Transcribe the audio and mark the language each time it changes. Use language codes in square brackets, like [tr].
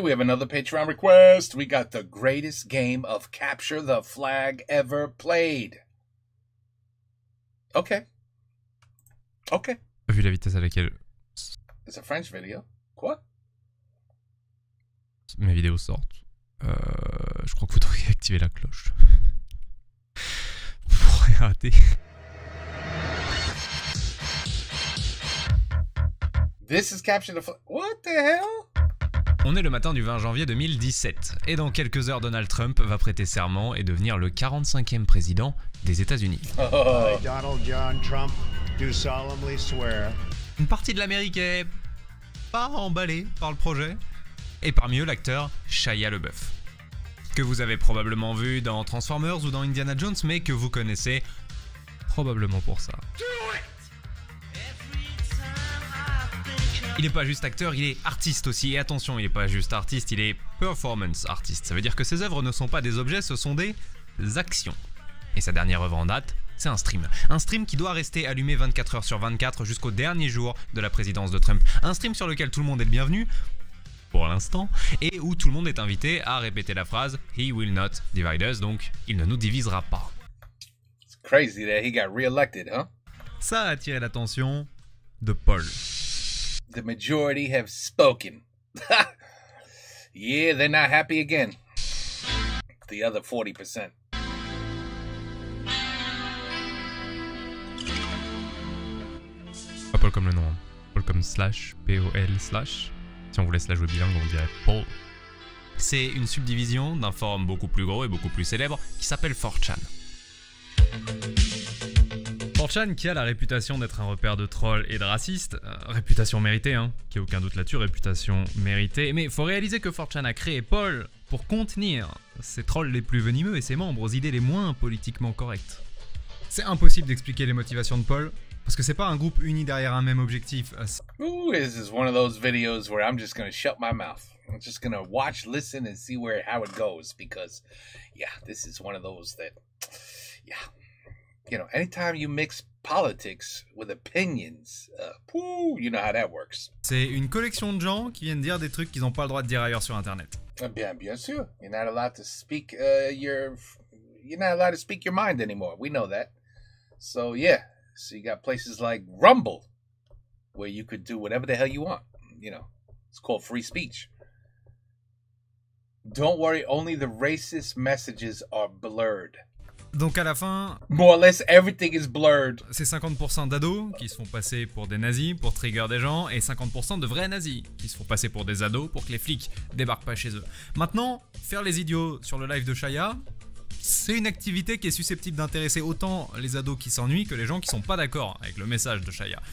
[en] We have another Patreon request. We got the greatest game of Capture the Flag ever played. Okay. [fr] Vu la vitesse à laquelle [en] It's a French video. [fr] Quoi? mes vidéos sortent, je crois que vous devriez activer la cloche pour rien rater. [en] This is Capture the Flag. What the hell? [fr] On est le matin du 20 janvier 2017 et dans quelques heures Donald Trump va prêter serment et devenir le 45e président des États-Unis. Oh. [en] I, Donald John Trump, do solemnly swear. [fr] Une partie de l'Amérique est pas emballée par le projet, et parmi eux l'acteur Shia LaBeouf, que vous avez probablement vu dans Transformers ou dans Indiana Jones, mais que vous connaissez probablement pour ça. Il n'est pas juste acteur, il est artiste aussi, et attention, il n'est pas juste artiste, il est performance artist. Ça veut dire que ses œuvres ne sont pas des objets, ce sont des actions. Et sa dernière œuvre en date, c'est un stream. Un stream qui doit rester allumé 24 heures sur 24 jusqu'au dernier jour de la présidence de Trump. Un stream sur lequel tout le monde est le bienvenu, pour l'instant, et où tout le monde est invité à répéter la phrase « [en] He will not divide us [fr] », donc « Il ne nous divisera pas ». [en] It's crazy that he got reelected, huh? [fr] Ça a attiré l'attention de Paul. [en] The majority have spoken. Yeah, they're not happy again. The other 40%. [fr] Pas Paul comme le nom, hein. Paul comme slash, P-O-L slash. Si on voulait se la jouer bilingue, on dirait Paul. C'est une subdivision d'un forum beaucoup plus gros et beaucoup plus célèbre qui s'appelle 4chan. 4chan qui a la réputation d'être un repère de trolls et de racistes, réputation méritée, hein, qui a aucun doute là-dessus, réputation méritée, mais faut réaliser que 4chan a créé Paul pour contenir ses trolls les plus venimeux et ses membres aux idées les moins politiquement correctes. C'est impossible d'expliquer les motivations de Paul, parce que c'est pas un groupe uni derrière un même objectif. [en] Ooh, this is one of those videos where I'm just gonna shut my mouth. I'm just gonna watch, listen, and see how it goes, because, yeah, this is one of those that, yeah. You know, anytime you mix politics with opinions, you know how that works. [fr] C'est une collection de gens qui viennent dire des trucs qu'ils n'ont pas le droit de dire ailleurs sur Internet. Bien sûr. [en] You're not allowed to speak you're not allowed to speak your mind anymore. We know that. So yeah. So you got places like Rumble, where you could do whatever the hell you want. You know, it's called free speech. Don't worry, only the racist messages are blurred. [fr] Donc à la fin, [en] More or less everything is blurred. [fr] c'est 50% d'ados qui se font passer pour des nazis pour trigger des gens et 50% de vrais nazis qui se font passer pour des ados pour que les flics débarquent pas chez eux. Maintenant, faire les idiots sur le live de Shia, c'est une activité qui est susceptible d'intéresser autant les ados qui s'ennuient que les gens qui sont pas d'accord avec le message de Shia.